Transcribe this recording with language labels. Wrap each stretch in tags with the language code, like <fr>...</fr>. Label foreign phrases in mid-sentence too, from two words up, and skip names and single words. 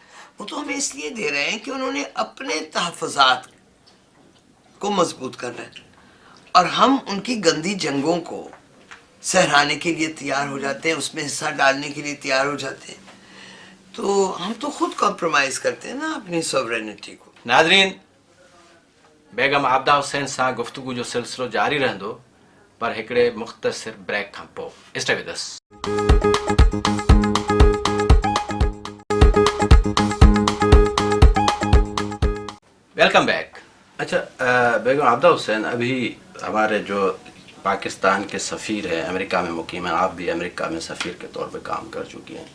<ur>وہ تو ہمیں اس لیے دے رہے ہیں کہ انہوں نے اپنے تحفظات کو مضبوط کرنا ہے اور ہم ان کی گندی جنگوں کو سہرانے کے لیے تیار ہو جاتے ہیں، اس میں حصہ ڈالنے کے لیے تیار ہو جاتے ہیں. تو ہم تو خود کمپرومائز کرتے ہیں نا اپنی سوورینٹی کو.</ur> <sd>ناظرین، بیگم عابدہ حسین سان گفتگو جو سلسلو جاری رہندو پر ہکڑے مختصر بریک کھان پو.</sd> <en>stay with us. welcome back.</en> <ur>اچھا بیگم عابدہ حسین، ابھی ہمارے جو پاکستان کے سفیر ہیں امریکہ میں مقیم ہیں، آپ بھی امریکہ میں سفیر کے طور پہ کام کر چکی ہیں.</ur>